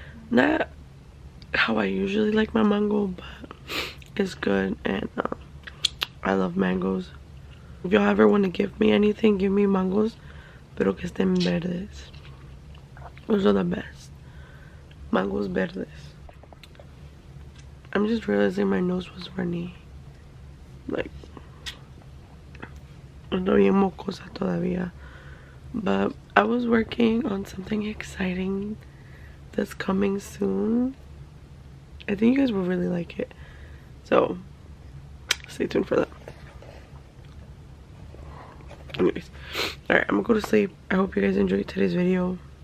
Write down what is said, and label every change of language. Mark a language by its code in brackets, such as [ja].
[en] Not how I usually like my mango, but it's good, and I love mangoes. If y'all ever want to give me anything, give me mangoes, [es] pero que estén verdes. [en] Those are the best. Mangoes verdes. I'm just realizing my nose was runny. [es] Like, ando bien mocosa todavía. [en] But I was working on something exciting that's coming soon. I think you guys will really like it. So, stay tuned for that. Anyways, alright, I'm gonna go to sleep. I hope you guys enjoyed today's video.